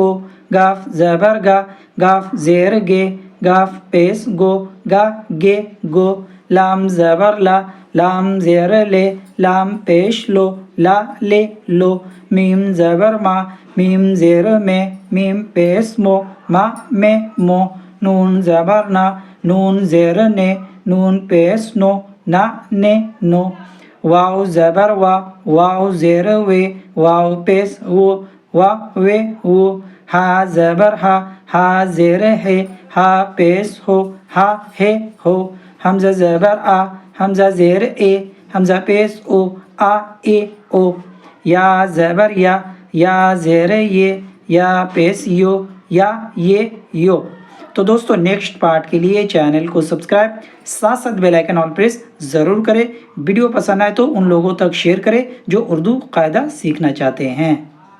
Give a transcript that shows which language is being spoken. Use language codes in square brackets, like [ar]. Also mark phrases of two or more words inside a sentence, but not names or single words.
[ur] گاف زبر گا، گاف زیر گے، گاف پیش گو، گا گے گو. لام زبر لا، لام زیر لے، لام پیش لو، لا لے لو. میم زبر ما، میم زیر میں، میم پیش مو، ما میں مو. نون زبر نا، نون زیر نے، نون پیش نو، نا نے نو. واو زبر وا، واو زیر وے، واو پیش وو، وا وے وو. ہا زبر ہا، ہا زیر ہے، ہا پیش ہو، ہا ہے ہو. حمزہ زبر آ، حمزہ زیر اے، حمزہ پیش او، آ اے او. یا زبر یا، یا زیر یہ، یا پیش یو، یا یہ یو. تو دوستو نیکسٹ پارٹ کے لیے چینل کو سبسکرائب، ساتھ ساتھ [en] bell icon all press [ur] ضرور کریں. ویڈیو پسند آئے تو ان لوگوں تک شیئر کریں جو اردو قاعدہ سیکھنا چاہتے ہیں.